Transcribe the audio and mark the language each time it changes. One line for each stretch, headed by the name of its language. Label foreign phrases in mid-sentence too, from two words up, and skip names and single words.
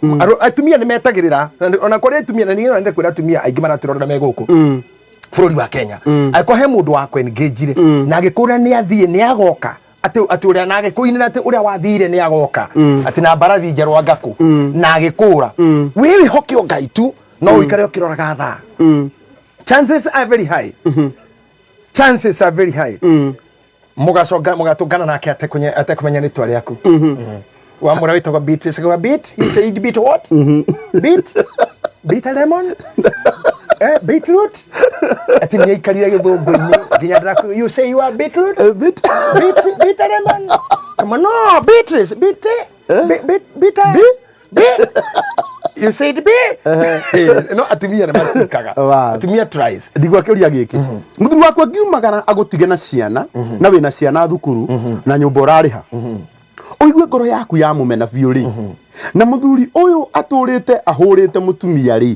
Kikuyu: Atumia nĩ metagĩrĩra ona kũrĩ atumia na niĩ nĩ kwĩra atumia aingĩ maratũrora me gũkũ bũrũri wa Kenya agĩkorwo he mũndũ wakwa engage na agĩkũra nĩ athiĩ nĩ agoka ati ũrĩa na agĩkũinĩra atĩ ũrĩa wathire nĩ agoka atĩ na mbarathi njerwa ngakũ na agĩkũra wewe hokio Ngai tu no ũikare ũkĩroraga thaa.
English: Chances are very high. Chances are very high.
Kikuyu: Mũgatũngana nake atekũmenya rĩtwa rĩaku. Wamũra wĩtagwo Beat, sagwa Beat,
English: he said Beat what? Beat a lemon? Beetroot?
Kikuyu: Ati nĩ aikarire gĩthũngũ-inĩ nginya ndaku.
English: You say you are beetroot? Beat a lemon? Come on, no, Beatrice, beat. You said B?
Kikuyu: No, atumia nĩ mastikaga. Atumia tries. Ndigwa kĩũria gĩkĩ. Mũthuri wakwa ngiumagara agũtige na ciana na wĩna ciana thukuru na nyũmba ũrarĩha. Ũigue ngoro yaku ya mũmena biũ rĩ. Na mũthuri ũyũ atũrĩte ahũrĩte mũtumia rĩ.